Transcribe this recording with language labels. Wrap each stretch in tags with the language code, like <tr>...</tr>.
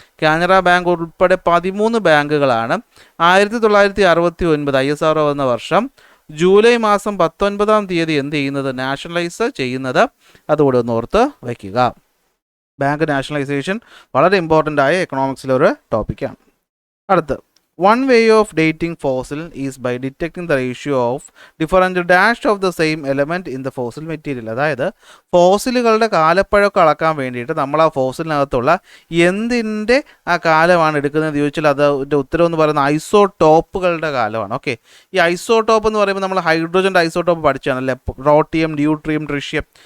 <ml>Canara bank ഉൾപ്പെടെ 13 ബാങ്കുകളാണ് 1969 ISRO എന്ന വർഷം ജൂലൈ മാസം 19-ാം തീയതി എന്ത് ചെയ്യുന്നത്? നാഷണലൈസ് ചെയ്യുന്നത്. അതുകൂടെ ഒന്ന് ഓർത്ത് വയ്ക്കുക. ബാങ്ക് നാഷണലൈസേഷൻ വളരെ ഇമ്പോർട്ടൻ്റ് ആയ എക്കണോമിക്സിലെ ഒരു ടോപ്പിക്കാണ്. അടുത്ത്,</ml> <en>one way of dating fossil is by detecting the ratio of different dash of the same element in the fossil material.</en> <ml>അതായത് ഫോസിലുകളുടെ കാലപ്പഴക്കം അളക്കാൻ വേണ്ടിയിട്ട് നമ്മൾ ആ ഫോസിലിനകത്തുള്ള എന്തിൻ്റെ ആ കാലമാണ് എടുക്കുന്നത് ചോദിച്ചാൽ അതിൻ്റെ ഉത്തരം എന്ന് പറയുന്നത് ഐസോടോപ്പുകളുടെ കാലമാണ്. ഓക്കെ, ഈ ഐസോടോപ്പ് എന്ന് പറയുമ്പോൾ നമ്മൾ ഹൈഡ്രജൻ്റെ ഐസോടോപ്പ് പഠിച്ചാണല്ലേ, റോട്ടിയം, ഡ്യൂട്രിയം, ട്രിഷ്യം.</ml>